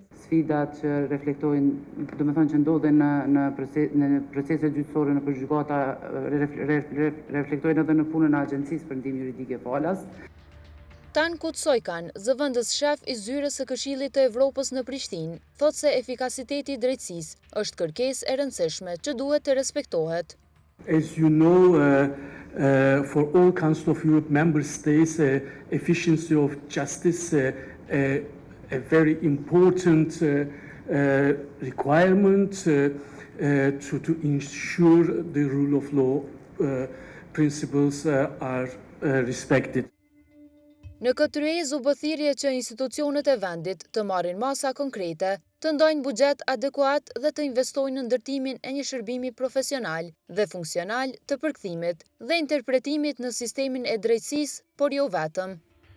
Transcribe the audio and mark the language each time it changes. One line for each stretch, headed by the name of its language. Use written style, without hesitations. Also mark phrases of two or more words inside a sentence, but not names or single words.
Albanian: Sfidat që reflektojnë, domethënë që ndodhen në proceset gjyqësore në gjykata, reflektojnë edhe në punën e Agjencisë për Ndihmë Juridike falas. Tan Kutsojkan, zëvendës shef i zyrës së Këshillit të Evropës në Prishtinë, thotë se efikasiteti i drejtësisë është kërkesë e rëndësishme që duhet të respektohet.
English: As you know, for all Council of Europe member states, efficiency of justice a very important requirement to ensure the rule of law principles are respected.
Albanian: Në këtë rrezë u bë thirrje që institucionet e vendit të marrin masa konkrete, të ndajnë buxhet adekuat dhe të investojnë në ndërtimin e një shërbimi profesional dhe funksional të përkthimit dhe interpretimit në sistemin e drejtësisë, por jo vetëm.